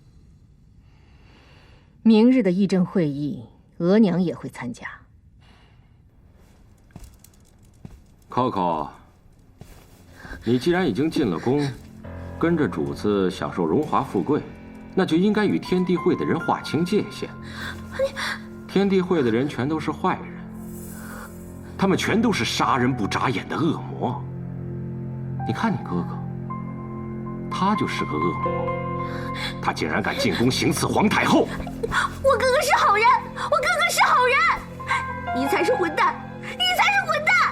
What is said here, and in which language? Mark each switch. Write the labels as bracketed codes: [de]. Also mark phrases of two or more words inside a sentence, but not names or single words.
[zh] 明日的議政會議，額娘也會參加。扣扣， 你既然已經進了宮，跟着主子享受荣華富貴，那就應該與天地會的人劃清界限。天地會的人全都是壞人，他們全都是殺人不眨眼的惡魔。你看你哥哥，他就是個惡魔，他竟然敢進宮行刺皇太后。我哥哥是好人，我哥哥是好人，你才是混蛋，你才是混蛋！